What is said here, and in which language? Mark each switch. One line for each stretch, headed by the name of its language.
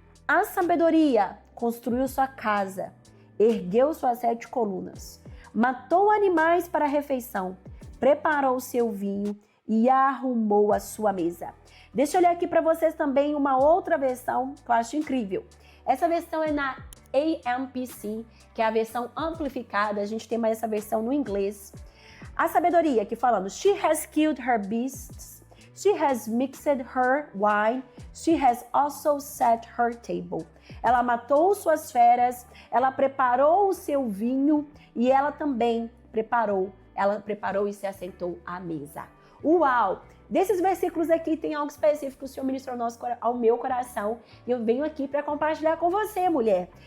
Portuguese: A sabedoria construiu sua casa, ergueu suas 7 colunas, matou animais para a refeição, preparou seu vinho e arrumou a sua mesa. Deixa eu ler aqui para vocês também uma outra versão que eu acho incrível. Essa versão é na AMPC, que é a versão amplificada. A gente tem mais essa versão no inglês. A sabedoria aqui falando:
English: She has killed her beasts, she has mixed her wine, she has also set her table.
Portuguese: Ela matou suas feras, ela preparou o seu vinho e ela também preparou e se assentou à mesa. Uau! Desses versículos aqui tem algo específico que o Senhor ministrou ao meu coração e eu venho aqui para compartilhar com você, mulher.